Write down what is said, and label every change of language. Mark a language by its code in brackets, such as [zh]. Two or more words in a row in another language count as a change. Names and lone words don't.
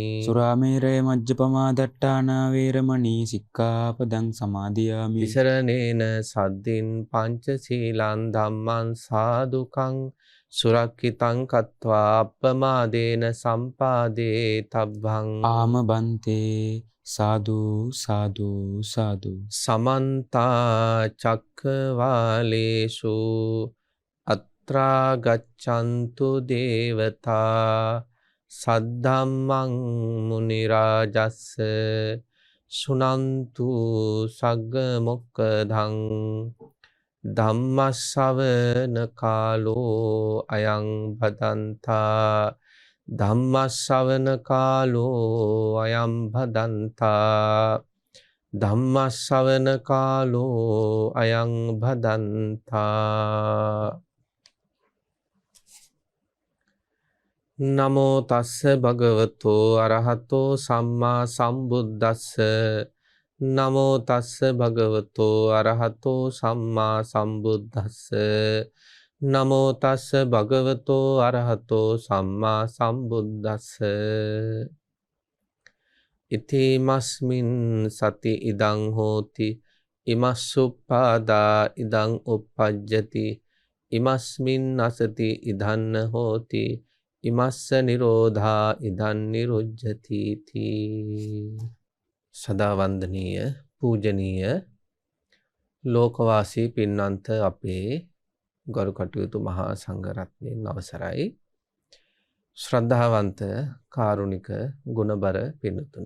[pi] සුරාමේරය මජ්ජපමා දට්ඨානා වේරමණී සික්ඛාපදං සමාදියාමි. විසරණේන සද්දින් පංචශීලං ධම්මං සාදුකං සුරක්ඛිතං කତ୍වා අප්පමාදේන සම්පාදේ තබ්බං. ආම බන්තේ සාදු සාදු සාදු. සමන්තා චක්කවාලේසු අත්‍රා ගච්ඡන්තු දේවතා සද්ධම්මං මුනි රාජස්ස සුනන්තු සග්ග මොක්ඛදං. ධම්මස්සවන කාලෝ අයං භදන්තා. ධම්මස්සවන කාලෝ අයං භදන්තා. ධම්මස්සවන කාලෝ අයං භදන්තා. නමෝ තස්ස භගවතෝ අරහතෝ සම්මා සම්බුද්දස්ස. නමෝ තස්ස භගවතෝ අරහතෝ සම්මා සම්බුද්දස්ස. නමෝ තස්ස භගවතෝ අරහතෝ සම්මා සම්බුද්දස්ස. ඉතිමස්මින් සති ඉදං හෝති ඉමස්සුප්පාදා ඉදං uppajjati ඉමස්මින් අසති ඉදන්න හෝති ඉමස්ස නිරෝධා ඉදන් නිරුජ්ජති තී. [si] සදා වන්දනීය පූජනීය ලෝකවාසී පින්වන්ත අපේ ගරු කටයුතු මහා සංඝරත්නයන් අවසරයි. ශ්‍රද්ධාවන්ත කාරුණික ගුණබර පින්තුනි.